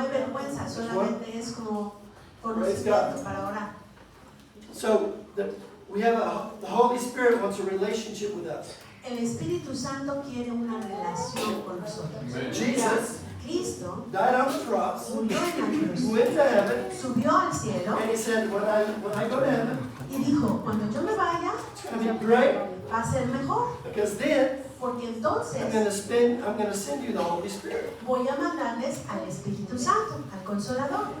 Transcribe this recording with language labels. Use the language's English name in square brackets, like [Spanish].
[Spanish] hay vergüenza, solamente es como conocimiento para orar. [English] So the Holy Spirit wants a relationship with us. [Spanish] El Espíritu Santo quiere una relación con nosotros. [English] Jesus [Spanish] Cristo [English] died on the cross, [Spanish] murió en la cruz, [English] went to heaven, [Spanish] subió al cielo [English] and he said, when I go to heaven, [Spanish] y dijo, cuando yo me vaya, [English] it's going to be great, [Spanish] va a ser mejor, [English] because then [Spanish] porque [English] I'm [Spanish] entonces [English] going to send you the Holy Spirit. [Spanish] voy a mandarles al Espíritu Santo, al Consolador.